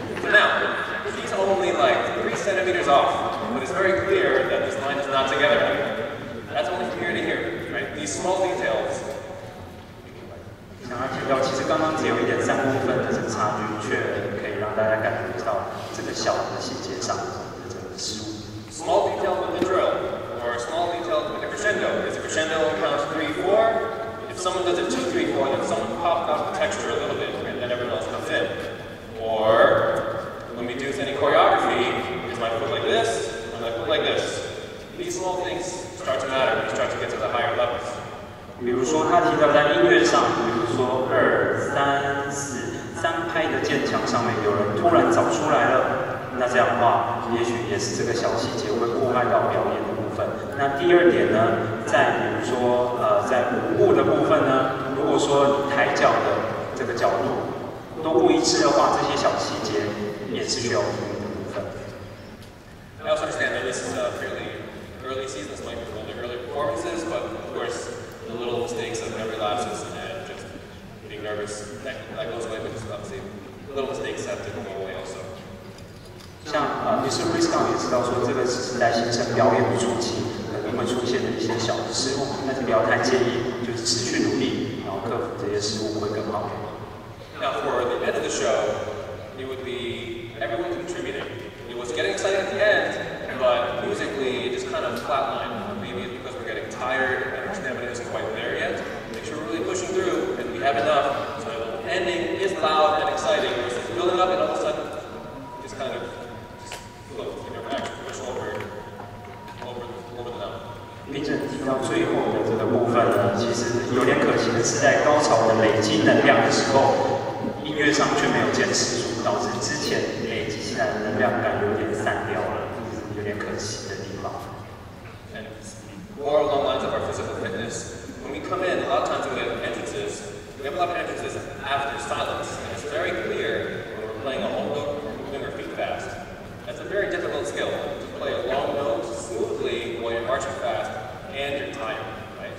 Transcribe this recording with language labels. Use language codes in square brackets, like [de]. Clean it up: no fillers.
[en] Now, he's only like 3 centimeters off, but it's very clear that this line is not together anymore. That's only from here to here, right? These small details. [zh] 想要提到，其实刚刚只有1.3公分的这个差距，却可以让大家感觉到这个小的细节上的这个失误。 [en] Small details with the drill, or small details with the crescendo. Is the crescendo counts 3-4? If someone does it 2-3-4, then someone pops out the texture a little bit, and then everyone else comes in. Or when we do any choreography, is my foot like this, or my foot like this? These small things start to matter when you start to get to the higher levels. [zh] 比如说，他提到在音乐上，比如说2、3、4、3拍的键墙上面有人突然找出来了，那这样的话，也许也是这个小细节会破坏到表演的部分。那第二点呢，在比如说在舞步的部分呢，如果说抬脚的这个角度都不一致的话，这些小细节也是需要注意的部分。 [en] I also understand that this is fairly early season, this might be one of the early performances, but of course, the little mistakes of memory lapses and just being nervous, that goes away, but just obviously little mistakes have to go away also. [zh] 像Mr. Chris 也知道说，这个只是在新生表演的初期可能会出现的一些小的失误，但是不要太介意，就是持续努力，然后克服这些失误会更好。 [en] Now for the end of the show, it would be everyone contributing. It was getting exciting at the end, but musically it just kind of flatlined. Maybe it's because we're getting tired and our stamina isn't quite there yet. Make sure we're really pushing through and we have enough so that the ending is loud and exciting versus building up and all of a sudden just kind of float. You never actually push over the number. [zh] 评审提到最后的这个部分呢，其实有点可惜的是，在高潮的累积能量的时候，音乐上却没有坚持住，导致之前累积起来的能量感有点散掉了，有点可惜的地方。方。 [en] And more along the lines of our physical fitness, when we come in, a lot of times we have entrances. We have a lot of entrances after silence, and it's very clear when we're playing a whole note, we're moving our feet fast. That's a very difficult skill, to play a long note smoothly while you're marching fast and you're tired, right?